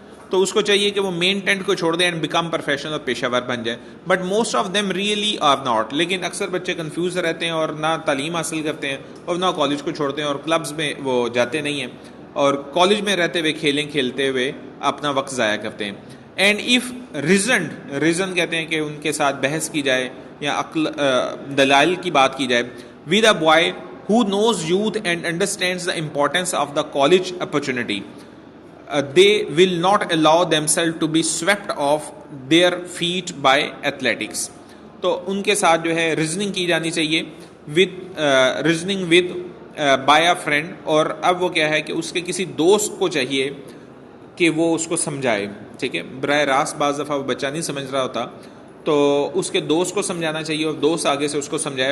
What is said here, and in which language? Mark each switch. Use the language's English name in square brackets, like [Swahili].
[Urdu] تو اس کو چاہیے کہ وہ مین ٹینٹ کو چھوڑ دیں [English] and become professional [Urdu] اور پیشہ ور بن جائیں. [English] But most of them really are not. [Urdu] لیکن اکثر بچے کنفیوز رہتے ہیں اور نہ تعلیم حاصل کرتے ہیں اور نہ کالج کو چھوڑتے ہیں اور کلبز میں وہ جاتے نہیں ہیں اور کالج میں رہتے ہوئے کھیلتے ہوئے اپنا وقت ضائع کرتے ہیں. [English] and if reason [Urdu] کہتے ہیں کہ ان کے ساتھ بحث کی جائے یا دلائل کی بات کی جائے, [English] With a boy who knows youth and understands the importance of the college opportunity, they will not allow themselves to be swept off their feet by athletics. [Urdu] تو ان کے ساتھ جو ہے ریزننگ کی جانی چاہیے [English] With by a friend. [Urdu] اور اب وہ کیا ہے کہ اس کے کسی دوست کو چاہیے کہ وہ اس کو سمجھائے. ٹھیک ہے, براہ راست بعض دفعہ وہ بچہ نہیں سمجھ رہا ہوتا تو اس کے دوست کو سمجھانا چاہیے اور دوست آگے سے اس کو سمجھائے.